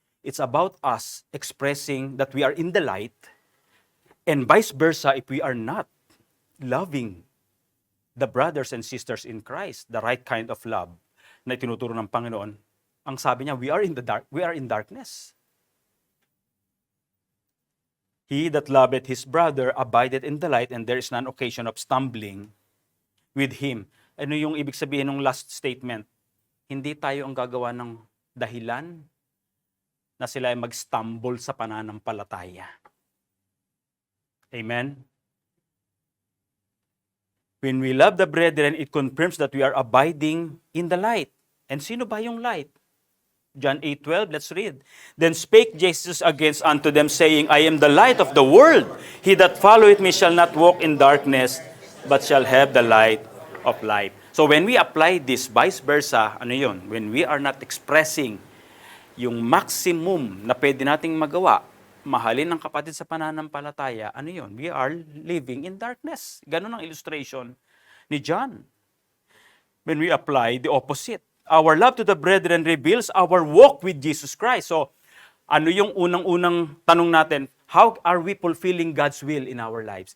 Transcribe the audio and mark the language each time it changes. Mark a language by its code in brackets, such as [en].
[en] It's about us expressing that we are in the light, and vice versa if we are not loving the brothers and sisters in Christ, the right kind of love [tl] na tinuturo ng Panginoon. Ang sabi niya, [en] we are in the dark, we are in darkness. He that loveth his brother abideth in the light, and there is none occasion of stumbling with him. [tl] Ano yung ibig sabihin ng [en] last statement? [tl] Hindi tayo ang gagawa ng dahilan na sila ay mag-stumble sa pananampalataya. Amen? [en] When we love the brethren, it confirms that we are abiding in the light. And [tl] sino ba yung [en] light? John 8:12, let's read. Then spake Jesus again unto them, saying, I am the light of the world. He that followeth me shall not walk in darkness, but shall have the light of life. So when we apply this, vice versa, [tl] ano yun? [en] When we are not expressing [tl] yung maximum na pwede nating magawa, mahalin ang kapatid sa pananampalataya, ano yun? [en] We are living in darkness. [tl] Ganun ang illustration ni John. [en] When we apply the opposite, our love to the brethren reveals our walk with Jesus Christ. So, [tl] ano yung unang-unang tanong natin? [en] How are we fulfilling God's will in our lives?